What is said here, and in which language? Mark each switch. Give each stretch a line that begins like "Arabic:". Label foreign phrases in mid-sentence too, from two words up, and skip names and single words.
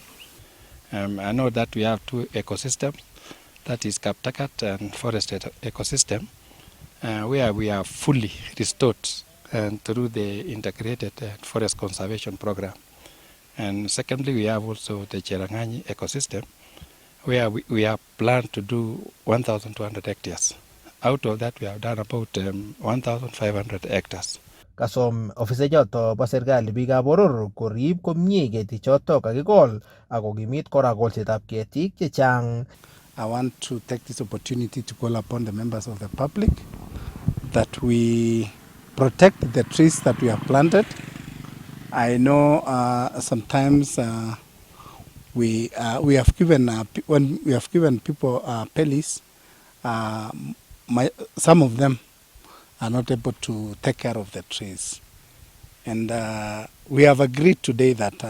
English: I know that we have two ecosystems, that is Kaptakat and forest ecosystem, where we are fully restored through the integrated forest conservation program. And secondly, we have also the Cherangani ecosystem, where we have planned to do 1,200 hectares. Out of that, we have done about 1,500 hectares.
Kalenjin: Kasom ofisayoto bo serikali biikab boror korib komie ketichoto kakikol ak kokimit kora kolsetab ketik chechang.
English: I want to take this opportunity to call upon the members of the public that we protect the trees that we have planted. I know sometimes we have given when we have given people pellies, some of them are not able to take care of the trees, and we have agreed today that